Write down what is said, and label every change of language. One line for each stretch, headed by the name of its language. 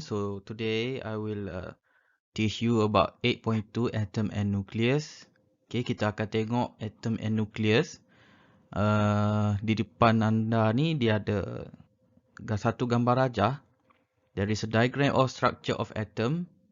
English: So today I will teach you about 8.2 atom and nucleus.
Malay: Okay, kita akan tengok atom and nucleus. Di depan anda ni dia ada satu gambar rajah.
English: There is a diagram of structure of atom.